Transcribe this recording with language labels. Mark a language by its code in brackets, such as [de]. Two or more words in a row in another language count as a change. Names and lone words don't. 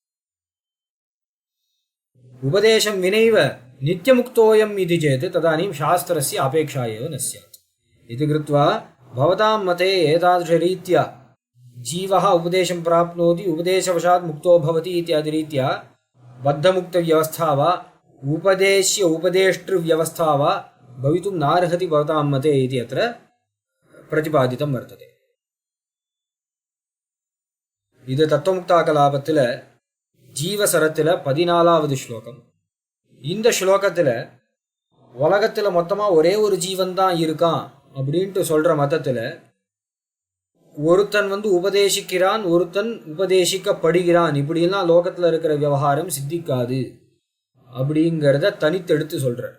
[sa] उपदेशं विनैव नित्यमुक्तोऽयम् इति चेत् तदानीं शास्त्रस्य अपेक्षा एव न स्यात् इति कृत्वा भवतां मते एतादृशरीत्या जीवः उपदेशं प्राप्नोति, उपदेशवशात् मुक्तो भवति इत्यादि रीत्या बद्धमुक्तव्यवस्था वा उपदेश्य उपदेष्टृव्यवस्था वा भवितुं नार्हति भवतां मते इति अत्र प्रतिपादितं वर्तते। [ta] இது தத்துவமுக்தாகலாபத்தில் ஜீவசரத்தில் 14வது ஸ்லோகம். இந்த ஸ்லோகத்தில் உலகத்தில் மொத்தமாக ஒரே ஒரு ஜீவன் தான் இருக்கான் அப்படின்ட்டு சொல்கிற மதத்தில் ஒருத்தன் உபதேசிக்கிறான், ஒருத்தன் உபதேசிக்கப்படுகிறான், இப்படிலாம் லோகத்தில் இருக்கிற விவகாரம் சித்திக்காது அப்படிங்கிறத தனித்தெடுத்து சொல்கிறார்.